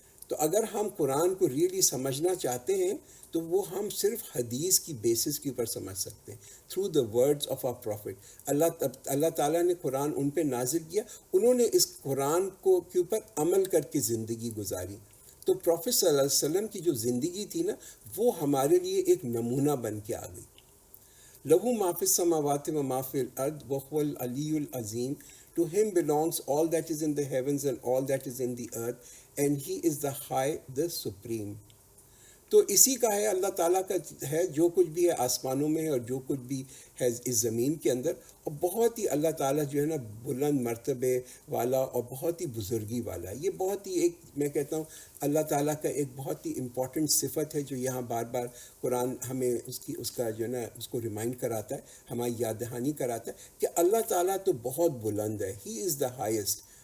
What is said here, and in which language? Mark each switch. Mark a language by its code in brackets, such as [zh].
[ur] تو اگر ہم قرآن کو ریئلی سمجھنا چاہتے ہیں تو وہ ہم صرف حدیث کی بیسس کے اوپر سمجھ سکتے ہیں، [en] Through the words of our prophet. [ur] اللہ تعالیٰ نے قرآن ان پہ نازل کیا، انہوں نے اس قرآن کے اوپر عمل کر کے زندگی گزاری. تو پروفٹ صلی اللہ علیہ وسلم کی جو زندگی تھی نا وہ ہمارے لیے ایک نمونہ بن کے آ گئی. [ar] لہو ما فی السماوات و ما فی الارض وہو العلی العظیم. [en] To him belongs all that is in the heavens and all that is in the earth, and he is the high, the supreme. [ur] تو اسی کا ہے، اللہ تعالیٰ کا ہے جو کچھ بھی ہے آسمانوں میں ہے اور جو کچھ بھی ہے اس زمین کے اندر. اور بہت ہی اللہ تعالیٰ جو ہے نا بلند مرتبے والا اور بہت ہی بزرگی والا ہے. یہ بہت ہی ایک میں کہتا ہوں اللہ تعالیٰ کا ایک بہت ہی امپورٹنٹ صفت ہے جو یہاں بار بار قرآن ہمیں اس کا جو ہے نا اس کو ریمائنڈ کراتا ہے، ہماری یاد دہانی کراتا ہے کہ اللہ تعالیٰ تو بہت بلند ہے. [en] He is the highest.